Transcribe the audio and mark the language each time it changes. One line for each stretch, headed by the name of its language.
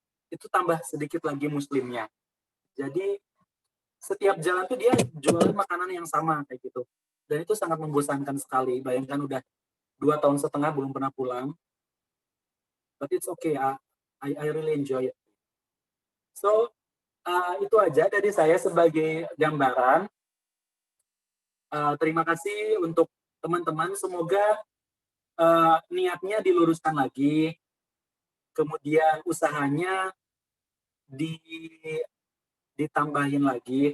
Indonesian: Itu tambah sedikit lagi muslimnya. Jadi setiap jalan tuh dia jualan makanan yang sama kayak gitu. Dan itu sangat membosankan sekali. Bayangkan udah 2,5 tahun belum pernah pulang.
English: But it's okay, I really enjoy it.
Indonesian: So, itu aja dari saya sebagai gambaran. Terima kasih untuk teman-teman. Semoga niatnya diluruskan lagi. Kemudian usahanya ditambahin lagi.